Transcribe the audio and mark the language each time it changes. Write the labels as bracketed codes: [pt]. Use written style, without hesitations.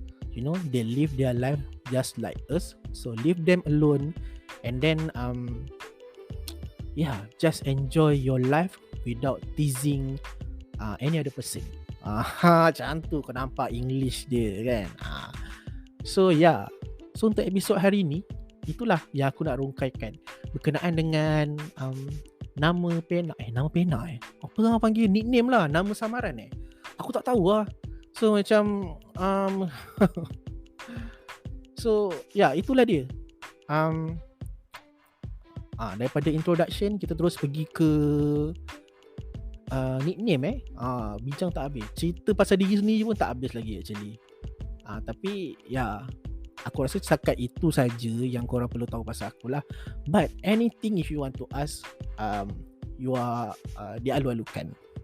[en] You know, they live their life just like us, so leave them alone. And then just enjoy your life without teasing any other person. [ms] Macam tu kau nampak English dia kan. So untuk episod hari ni, itulah yang aku nak rungkaikan berkenaan dengan nama pena. Apa orang panggil, nickname lah, nama samaran aku tak tahu lah. So macam so itulah dia. Daripada introduction kita terus pergi ke nickname. Bincang tak habis, cerita pasal diri sendiri pun tak habis lagi [en] actually. [ms] Tapi aku rasa setakat itu saja yang korang perlu tahu pasal aku lah. [en] But anything if you want to ask, you are [ms] dialu-alukan.